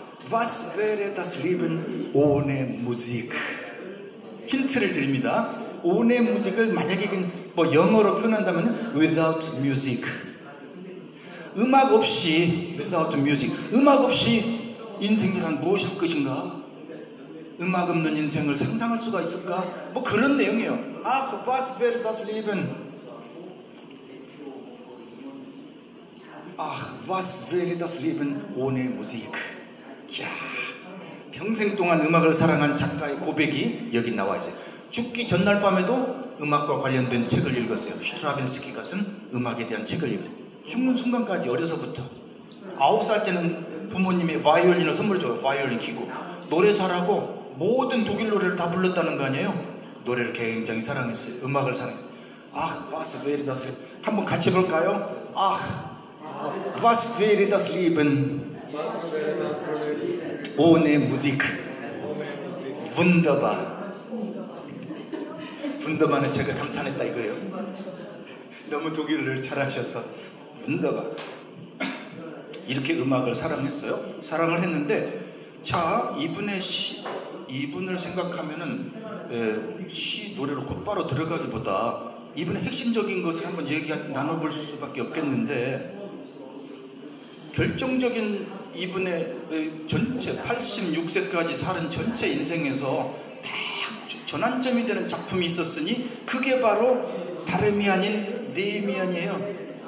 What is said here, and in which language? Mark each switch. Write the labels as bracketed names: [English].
[German] Was wäre das Leben ohne Musik? [Korean] 힌트를 드립니다. ohne Musik 을 만약에 뭐 영어로 표현한다면 without music. 음악 없이 without music. 음악 없이 인생이란 무엇일 것인가? 음악 없는 인생을 상상할 수가 있을까? 뭐 그런 내용이에요. Was wäre das Leben? [German] Was wäre das Leben ohne Musik? [Korean] 이야, 평생 동안 음악을 사랑한 작가의 고백이 여기 나와 있어요. 죽기 전날 밤에도 음악과 관련된 책을 읽었어요. 슈트라빈스키가 쓴 음악에 대한 책을 읽었어요. 죽는 순간까지 어려서부터 9살 때는 부모님이 바이올린을 선물해줘요. 바이올린 키고 노래 잘하고 모든 독일 노래를 다 불렀다는 거 아니에요. 노래를 굉장히 사랑했어요. 음악을 사랑했어요. Was wäre das Leben? 한번 같이 볼까요? [German] Was wäre das Leben ohne Musik? Wunderbar. [Korean] Wunderbar는 제가 감탄했다 이거예요. 너무 독일어를 잘하셔서 Wunderbar. 이렇게 음악을 사랑했어요. 사랑을 했는데, 자, 이분을 생각하면은 시 노래로 곧바로 들어가기보다 이분의 핵심적인 것을 한번 나눠볼 수밖에 없겠는데, 결정적인 이분의 전체 86세까지 사는 전체 인생에서 딱 전환점이 되는 작품이 있었으니 그게 바로 다름이 아닌 데미안이에요.